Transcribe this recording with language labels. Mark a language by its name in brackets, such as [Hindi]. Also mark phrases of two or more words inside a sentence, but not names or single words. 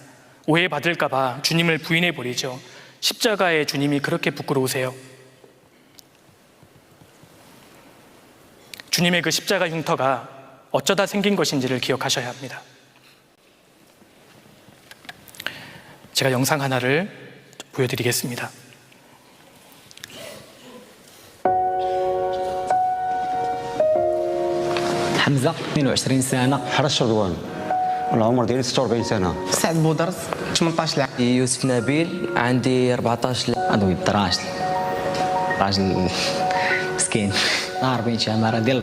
[Korean] 오해받을까 봐 주님을 부인해 버리죠. 십자가의 주님이 그렇게 부끄러우세요? 주님의 그 십자가 흉터가 어쩌다 생긴 것인지를 기억하셔야 합니다. 제가 영상 하나를 보여드리겠습니다. [Arabic] حمزة 22 سنة. حرس شردوان والعمر ديالي 46 سنة. سعد بودرز 18 عام. يوسف نبيل عندي 14 عام. هذا راجل مسكين 40 عماره ديال